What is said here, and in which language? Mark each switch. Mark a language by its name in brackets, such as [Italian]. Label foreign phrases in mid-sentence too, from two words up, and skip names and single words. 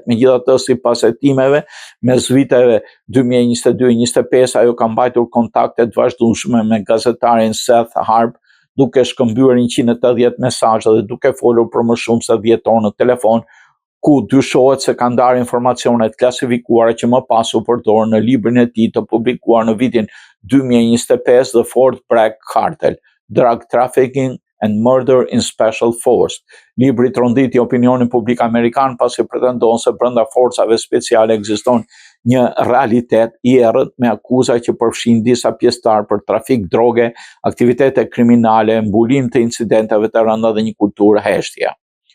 [Albanian] Megjithatë, sipas hetimeve, mes viteve 2022-2025 ajo ka mbajtur kontakte të vazhdueshme me gazetarin Seth Harp, duke shkëmbyer 180 mesazhe dhe duke folur për më shumë se 10 orë në telefon, ku dyshohet se ka ndarë informacione të klasifikuara që më pas u përdorën në librin e tij të publikuar në vitin 2025, The Fort Bragg Cartel, Drug Trafficking and Murder in Special Force. Libri tronditi opinionin publik amerikan pasi pretendon se brenda forcave speciale ekziston një realitet i errët me akuza që përfshin disa pjesëtar për trafik droge, aktivitete kriminale, mbulim të incidenteve të rënda dhe një kulturë heshtje.